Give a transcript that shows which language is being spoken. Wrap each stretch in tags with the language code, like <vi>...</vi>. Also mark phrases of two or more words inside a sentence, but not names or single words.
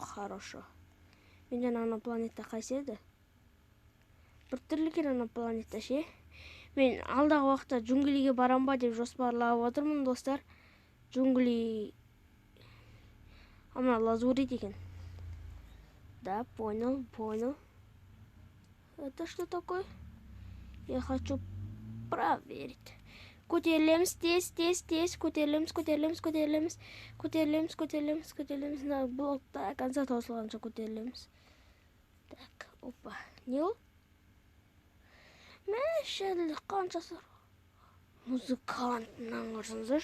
<kk>Менде ана планета қайсы еді? Бір түрлі екен ана планета ше. Мен алдағы уақытта джунглиге барам ба деп жоспарлап отырмын, достар. Джунгли ана лазурит екен.</kk> <ru>Да, понял. Это что такое? Я хочу проверить.</ru> <kk>Көтерілеміз, тез, көтерілеміз. Блокта конца таусылғанша көтерілеміз.</kk> <ru>Так, опа.</ru> <kk>Не ол? Мәшәлі қаншасы музыкантынан қарсаңыздар.</kk>